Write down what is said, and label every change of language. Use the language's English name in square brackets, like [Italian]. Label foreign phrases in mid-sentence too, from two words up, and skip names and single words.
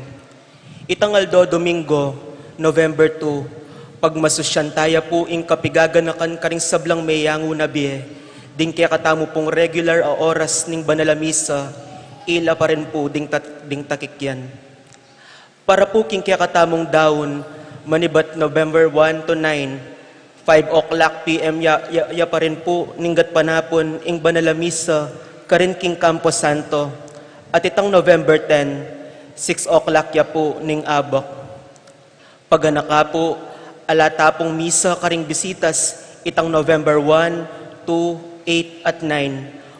[Pampanga] Itang Aldo Domingo, November 2, pagmasusyan taya po ing kapigaganakan karing sablang mayango na biye, ding kaya katamo pong regular a oras ning banal a misa, ila pa rin po ding takikyan. Para po king kaya katamong daon, manibat November 1 to 9, [English] 5 o'clock p.m. [Pampanga] ya pa rin po ninggat panapon ing banal a misa karin king Campo Santo. At itang November 10, 6 o'clock ya po ning abak. Paganaka po, alatapong misa karing bisitas itang November 1, 2, 8 at 9.